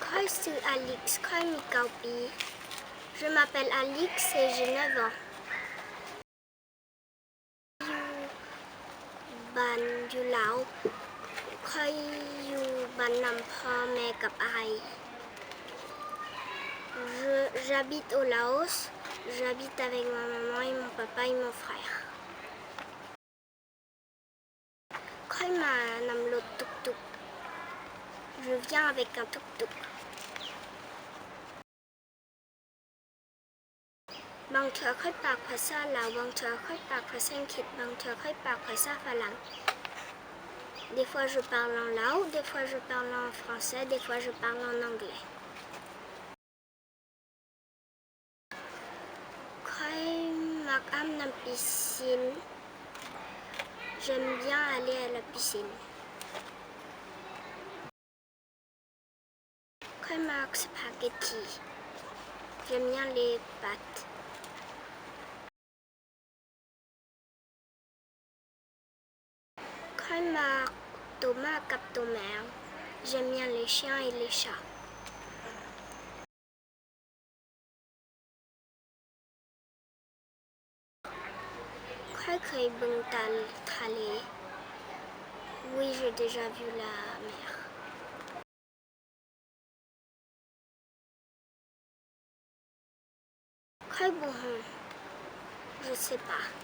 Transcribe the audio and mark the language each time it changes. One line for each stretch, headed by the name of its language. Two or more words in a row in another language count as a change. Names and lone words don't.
Lao: ຊື່ Alex ຂ້ອຍມີ9 ປີ
French: Je m'appelle Alex et j'ai 9 ans.
Lao: ຢູ່ບ້ານຢູ່ລາວຂ້ອຍຢູ່ບ້ານນຳພໍ່ແມ່ກັບອ້າຍ
French: J'habite au Laos. J'habite avec ma maman et mon papa et mon frère.
Lao: ຂ້ອຍມານຳລົດຕຸກໆ
French: Je viens avec un tuk-tuk.
Lao: ບາງເທື່ອຂ້ອຍປາກພາສາລາວບາງເທື່ອຂ້ອຍປາກພາສາອັງກິດບາງເທື່ອຂ້ອຍປາກພາສາຝຣັ່ງ
French: Des fois je parle en lao, des fois je parle en français, des fois je parle en anglais.
Lao: ຂ້ອຍມັກອາບນ້ຳ piscine.
French: J'aime bien aller à la piscine.
Lao: ຂ້ອຍມັກສະປາເກັດຕີ
French: J'aime bien les pâtes.
Lao: ຂ້ອຍມັກໂຕໝາກັບໂຕແມວ
French: J'aime bien les chiens et les chats.
Lao: ຂ້ອຍເຄີຍເບິ່ງທະເລ
French: Oui, j'ai déjà vu la mer.
Lao: ຂ້ອຍບໍ່ຮູ້
French: Je sais pas.